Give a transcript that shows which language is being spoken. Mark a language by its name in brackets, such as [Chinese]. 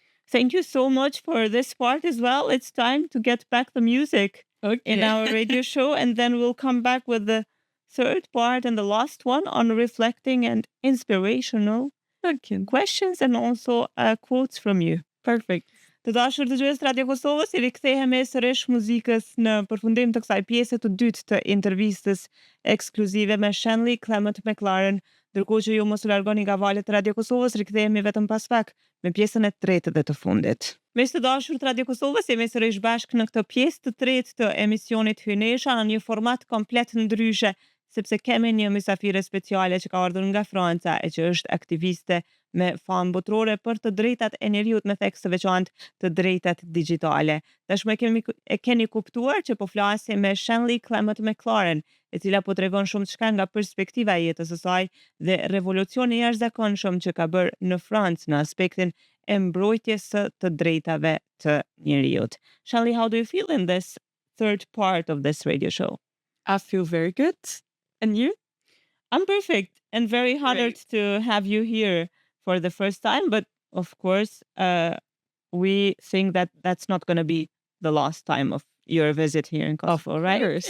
[English] Thank you so much for this part as well. It's time to get back the music in our radio show, and then we'll come back with the third part and the last one on reflecting and inspirational questions and also quotes from you. Perfect. [Albanian] Të dashur dëgjues të Radio Kosovës, i rikthehemi sërish muzikës në përfundim të kësaj pjese të dytë të intervistës ekskluzive me Shanley Clemot Mclaren. Ndërkohë që ju mos u largoni nga valët të Radio Kosovës, rikthehemi vetëm pas pak me pjesën e tretë dhe të fundit. Miq të dashur të Radio Kosovës, jemi sërish bashkë në këtë pjesë të tretë të emisionit Hyjnesha në një format komplet ndryshe, sepse kemi një mysafire speciale që ka ardhur nga Franca e që është aktiviste me famë botërore për të drejtat e njeriut me theks të veçantë të drejtat digjitale. Tashmë e keni kuptuar që po flasim me Shanley Clemot Mclaren, e cila po tregon shumë çka nga perspektiva e jetës së saj dhe revolucioni i jashtëzakonshëm që ka bërë në Francë në aspektin e mbrojtjes së të drejtave të njeriut. [English] Shanley, how do you feel in this third part of this radio show? I feel very good. And you? I'm perfect and very honored to have you here for the first time. But of course, we think that that's not going to be the last time of your visit here in Kosovo, right?